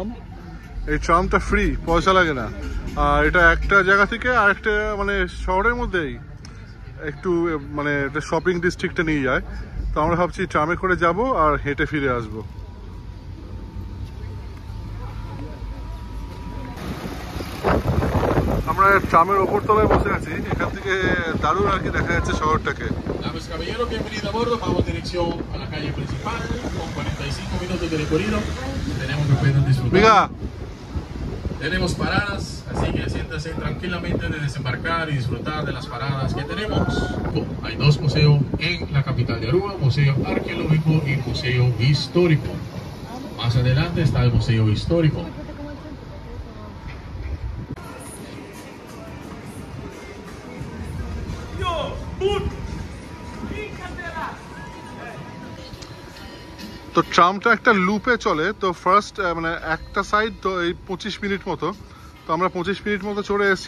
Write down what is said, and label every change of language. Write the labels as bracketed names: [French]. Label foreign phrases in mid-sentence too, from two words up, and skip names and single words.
[Bangla] এই ট্রামটা ফ্রি, পয়সা লাগে না, আর এটা একটা জায়গা থেকে আরেকটা মানে শহরের মধ্যেই একটু মানে একটা [English] shopping district [Bangla] নিয়ে যায়। তো আমরা ভাবছি ট্রামে করে যাব আর হেঁটে ফিরে আসবো। আমরা ট্রামের ওপর তলায় বসে আছি, এখান থেকে দারুণ আর কি দেখা যাচ্ছে শহরটাকে। [Spanish] Tenemos paradas, así que siéntase tranquilamente de desembarcar y disfrutar de las paradas que tenemos. Hay 2 museos en la capital de Aruba, Museo Arqueológico y Museo Histórico. Más adelante está el Museo Histórico. [Bangla] তো ট্রামটা একটা লুপে চলে, তো ফার্স্ট মানে একটা সাইড তো এই 25 মিনিট মতো, তো আমরা 25 মিনিট মতো চলে এসেছি।